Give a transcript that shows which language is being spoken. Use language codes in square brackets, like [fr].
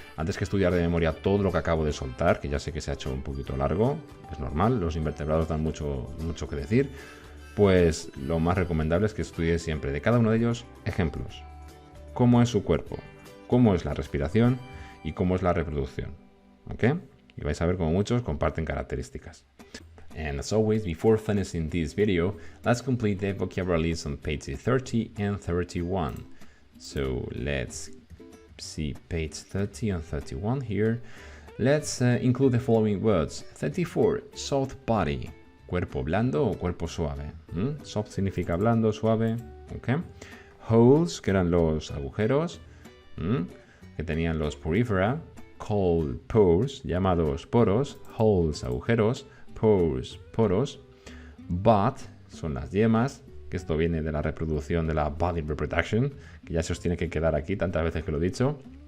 [es] Antes que estudiar de memoria todo lo que acabo de soltar, que ya sé que se ha hecho un poquito largo, es normal, los invertebrados dan mucho que decir, pues lo más recomendable es que estudies siempre de cada uno de ellos ejemplos. Cómo es su cuerpo, cómo es la respiración y cómo es la reproducción, ¿ok? Y vais a ver cómo muchos comparten características. [en] And as always, before finishing this video, let's complete the vocabulary list on pages 30 and 31. So let's see page 30 and 31 here. Let's include the following words. 34, soft body. [es] Cuerpo blando o cuerpo suave. Soft significa blando, suave. Okay. Holes, que eran los agujeros, que tenían los porifera. [en] Called pores, [es] llamados poros. Holes, agujeros. Pores, poros. Bud, son las yemas, que esto viene de la reproducción de la body reproduction, que ya se os tiene que quedar aquí tantas veces que lo he dicho.